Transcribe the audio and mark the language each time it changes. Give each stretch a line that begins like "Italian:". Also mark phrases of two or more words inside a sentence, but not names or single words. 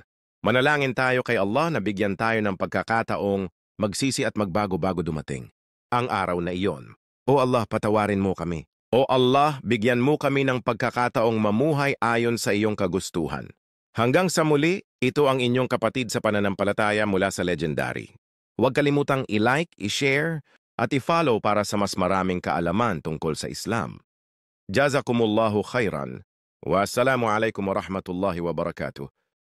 Filipino: Manalangin tayo kay Allah na bigyan tayo ng pagkakataong magsisi at magbago-bago dumating. Ang araw na iyon. O Allah, patawarin mo kami. O Allah, bigyan mo kami ng pagkakataong mamuhay ayon sa iyong kagustuhan. Hanggang sa muli, ito ang inyong kapatid sa pananampalataya mula sa Legendary. Huwag kalimutang i-like, i-share, at i-follow para sa mas maraming kaalaman tungkol sa Islam.
Arabic: جزاكم الله خيرا. والسلام عليكم ورحمة الله وبركاته.